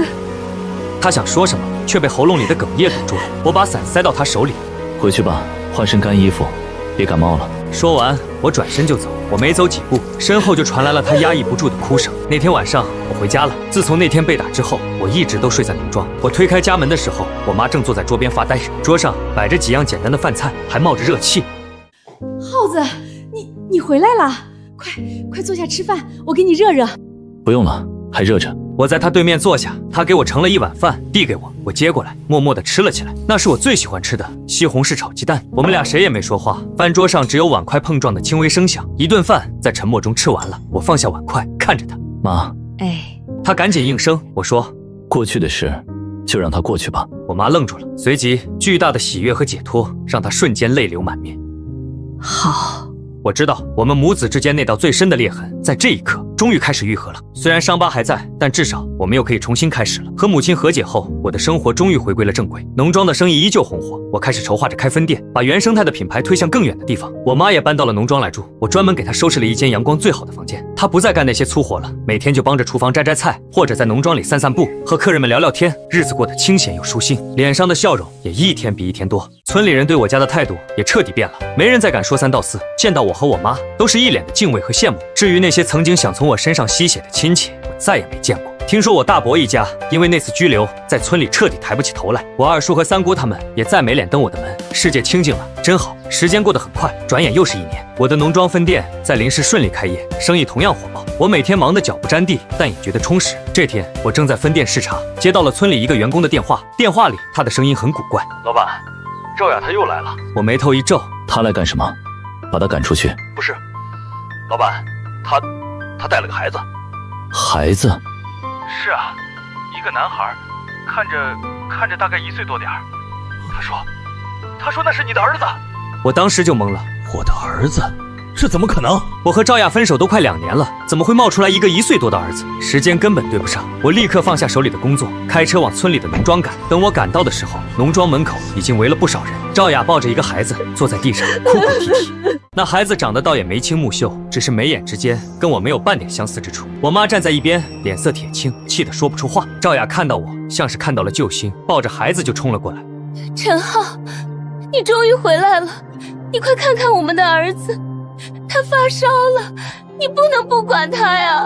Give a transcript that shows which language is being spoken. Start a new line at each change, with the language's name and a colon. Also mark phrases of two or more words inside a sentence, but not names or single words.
Chinese: 她想說什麼，卻被喉嚨裡的哽咽堵住了。我把傘塞到她手裡，回去吧，換身乾衣服，別感冒了。說完，我轉身就走。我沒走幾步，身後就傳來了她壓抑不住的哭聲。那天晚上，我回家了。自從那天被打之後，我一直都睡在農莊。我推開家門的時候，我媽正坐在桌邊發呆，桌上擺着幾樣簡單的飯菜，還冒着熱氣。浩子，你回來了，快坐下吃飯，我給你熱熱。不用了，還熱着。我在他对面坐下，他給我盛了一碗飯，遞給我，我接過來，默默地吃了起来。那是我最喜歡吃的西紅柿炒雞蛋。我們倆誰也沒說話，飯桌上只有碗筷碰撞的輕微聲響。一頓飯在沉默中吃完了，我放下碗筷，看着他。媽，他趕緊應聲。我說，過去的事就讓它過去吧。我媽愣住了，隨即巨大的喜悅和解脫讓她瞬間淚流滿面。好。我知道我們母子之間那道最深的裂痕，在這一刻終於開始愈合了。雖然傷疤還在，但至少我們又可以重新開始了。和母親和解後，我的生活終於回歸了正軌，農莊的生意依舊紅火。我開始籌劃着開分店，把原生態的品牌推向更遠的地方。我媽也搬到了農莊來住，我專門給她收拾了一間陽光最好的房間。她不再幹那些粗活了，每天就幫着廚房摘摘菜，或者在農莊裡散散步，和客人們聊聊天，日子過得清閒又舒心，臉上的笑容也一天比一天多。村裡人對我家的態度也徹底變了，没人再敢說三道四，見到我和我媽都是一臉的敬畏和羨慕。至於那些曾經想從我身上吸血的親戚，我再也沒見過。聽說我大伯一家因為那次拘留，在村裡徹底抬不起頭來。我二叔和三姑他們也再沒臉登我的门。世界清靜了，真好。時間過得很快，轉眼又是1年。我的農莊分店在臨市順利開業，生意同樣火爆。我每天忙得腳不沾地，但也覺得充實。這天，我正在分店視察，接到了村裡一個員工的電話。電話裡他的聲音很古怪：“ 老板，趙雅她又來了。” 我眉頭一皺：“ 她来幹什麼？把她趕出去？”“ 不是，老板，她帶了个孩子。”“ 孩子？”“ 是啊，一个男孩，看着大概1歲多點兒。他說那是你的兒子。” 我當時就懵了。我的兒子？這怎麼可能？我和趙雅分手都快2年了，怎麼會冒出來一個1歲多的兒子？時間根本對不上。我立刻放下手裡的工作，開車往村裡的農莊趕。等我趕到的時候，農莊門口已經圍了不少人。趙雅抱着一個孩子坐在地上，哭哭啼啼。那孩子長得倒也眉清目秀，只是眉眼之間跟我沒有半點相似之處。我媽站在一邊，臉色鐵青，氣得說不出話。趙雅看到我，像是看到了救星，抱着孩子就衝了過來。陳浩，你終於回來了，你快看看我們的兒子，他發燒了，你不能不管他呀。